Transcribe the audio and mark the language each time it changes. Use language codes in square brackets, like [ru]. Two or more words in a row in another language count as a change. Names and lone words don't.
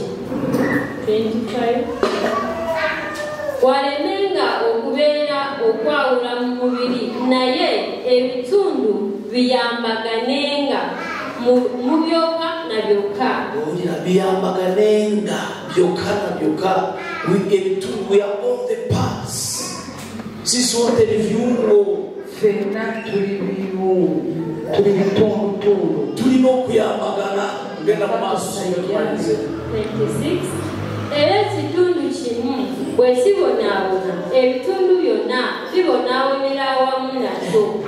[lg] 25 walemenga okubeera okwawula mu mubiri naye ebitundu biyambaganenga mu byokka na byokka. Biyambaganenga byokka na byokka. [en] We are all the parts. [sw] Sisi wote ni viungo. [lg] Fena tuli bitundu tulina okuyambagana ngenda mu maaso. 26 era ekitundu kimu bwe kibonaabona ebitundu byonna bibonaabonera awamu nakyo.